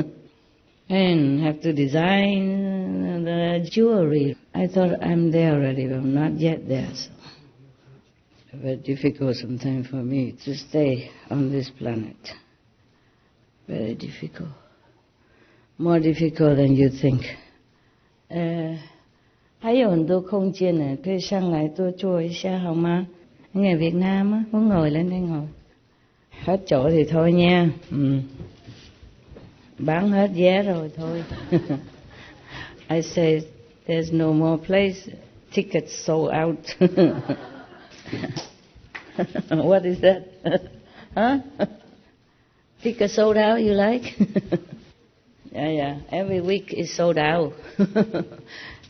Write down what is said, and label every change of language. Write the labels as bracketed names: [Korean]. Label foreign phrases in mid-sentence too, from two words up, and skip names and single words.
[English] And have to design the jewelry. I thought I'm there already, but I'm not yet there, so. Very difficult sometimes for me to stay on this planet. Very difficult. More difficult than you think. [Chinese] 还有很多空间呢，可以上来多坐一下好吗？ [Vietnamese] Người Việt Nam á, muốn ngồi lên đây ngồi. Hết chỗ thì thôi nha. Bán hết vé rồi thôi. [English] I say there's no more place. Tickets sold out. What is that? Huh? Tickets sold out, you like? Yeah. Every week is sold out.